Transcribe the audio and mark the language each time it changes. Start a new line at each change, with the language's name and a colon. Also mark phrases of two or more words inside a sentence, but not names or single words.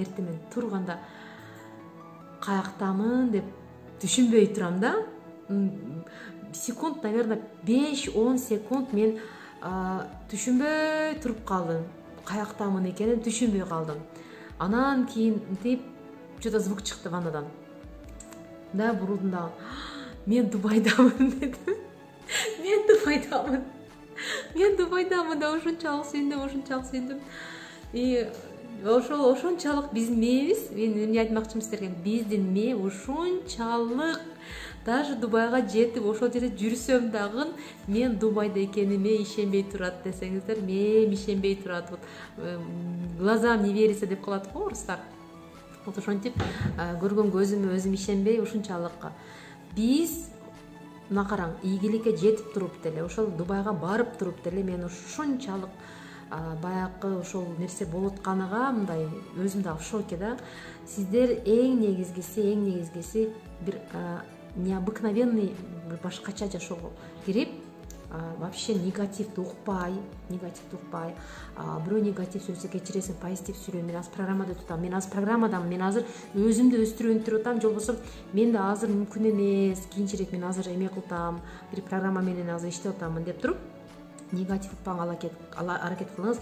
Kyrgyz: Эртең менен турганда каяктамын деп түшүнбөй турам да.
Russian: Секунд, наверное, 5-10 секунд
Kyrgyz: мен түшүнбөй туруп калдым. Каяктамын экенин түшүнбөй калдым. Анан кийин мынтип
Russian: что-то звук
Kyrgyz: чыкты ваннадан. Да, бурулдум дагы. Мен Дубайдамын дедим. Мен Дубайдамын да ушунчалык сүйүндүм. И ошончалык биздин мээбиз, мен эмне айтмакчымын силерге, биздин мээ ушунчалык даже Дубайга жетип ошол жерде жүрсөм дагы мен Дубайда экениме ишенбей турат десеңиздер, мээм ишенбей турат.
Russian: Глазам не верится
Kyrgyz: деп калат го орустар. Вот ошентип көргөн көзүмө өзүм ишенбей ушунчалык. Биз мына караң, ийгиликке жетип туруп деле, ошол Дубайга барып туруп деле мен ушунчалык баягы ошол нерсе болуп атканыга мындай өзүм дагы
Russian: в шоке
Kyrgyz: да. Сиздер эң негизгиси бир необыкновенный, башкача жашоого кирип, вообще негативди укпай, бирөө негатив сөйлөсө кечиресиң, позитив сүйлөй. Мен азыр программада тутам, мен азыр өзүмдү өстүрүп атам, же болбосо мен да азыр мүмкүн эмес, кийинчерээк мен азыр эме кылтам, бир программа менен азыр иштеп атамын деп туруп негатив укпаганга аракет кылыңыз.